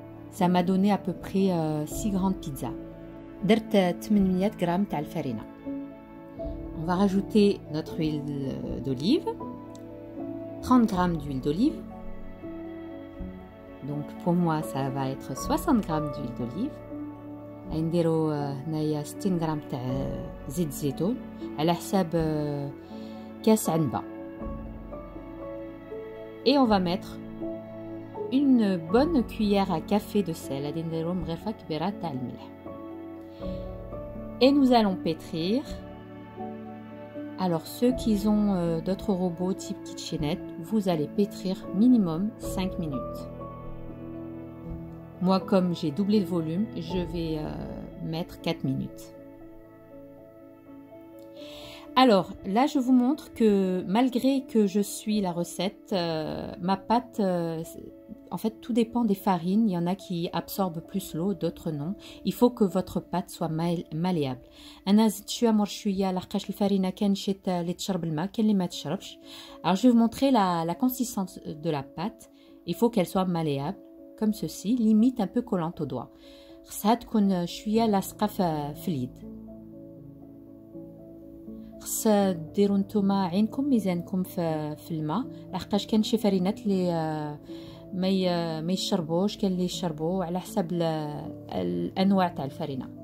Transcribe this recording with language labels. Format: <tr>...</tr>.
<fr>Ça m'a donné à peu près 6 grandes pizzas.</fr> <ar>درت 800 g تاع الفرينة.</ar> <fr>On va rajouter notre huile d'olive, 30 g d'huile d'olive. Donc pour moi ça va être 60 g d'huile d'olive.</fr> <ar>نديرو هنايا 60 g تاع زيت زيتون على حساب كاس عنبة.</ar> <fr>Et on va mettre une bonne cuillère à café de sel.</fr> <ar>غادي نديرو مغرفة كبيرة تاع الملح.</ar> <fr>Et nous allons pétrir. Alors ceux qui ont d'autres robots type KitchenAid, vous allez pétrir minimum 5 minutes. Moi, comme j'ai doublé le volume, je vais mettre 4 minutes. Alors là, je vous montre que malgré que je suis la recette, ma pâte, en fait, tout dépend des farines. Il y en a qui absorbent plus l'eau, d'autres non. Il faut que votre pâte soit malléable.</fr> <ar>أنا زدت شوية مور شوية لحقاش الفرينة كاين شي اللي تشرب الماء كاين اللي ما تشربش.</ar> <fr>Alors je vais vous montrer la consistance de la pâte. Il faut qu'elle soit malléable comme ceci, limite un peu collante aux doigts.</fr> <ar>خصها تكون شوية لاصقة في اليد. خص ديروا نتوما عينكم ميزانكم في الماء لحقاش كاين شي فرينات اللي ما يشربوش كاين اللي يشربوا على حسب الانواع تاع الفرينه.</ar>